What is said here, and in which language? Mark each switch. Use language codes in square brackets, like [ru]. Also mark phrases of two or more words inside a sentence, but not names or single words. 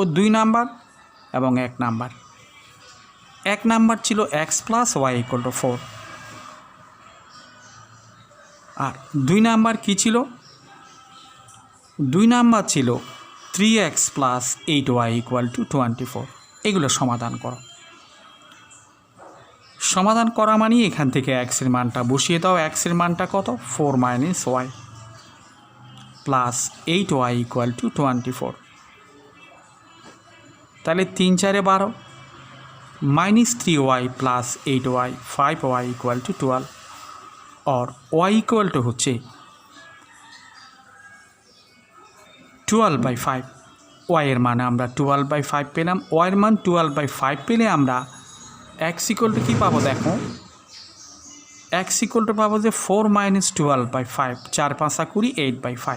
[bn] 2 নাম্বার এবং 1 নাম্বার। 1 নাম্বার ছিল x + y = 4, আর 2 নাম্বার কি ছিল? 2 নাম্বার ছিল 3x + 8y = 24। এগুলো সমাধান করো। সমাধান করা মানে এখান থেকে x এর মানটা বসিয়ে দাও। x এর মানটা কত? 4 - y + 8y = 24। তাহলে 3 × 4 = 12, -3y + 8y 5y = 12, और y = হচ্ছে 12/5। y এর মানে আমরা 12/5 পেলাম। y এর মান 12/5 পেলে আমরা x = কি পাবো? দেখো, x = পাবো যে 4 - 12/5, 4 × 5 = 20, 8/5।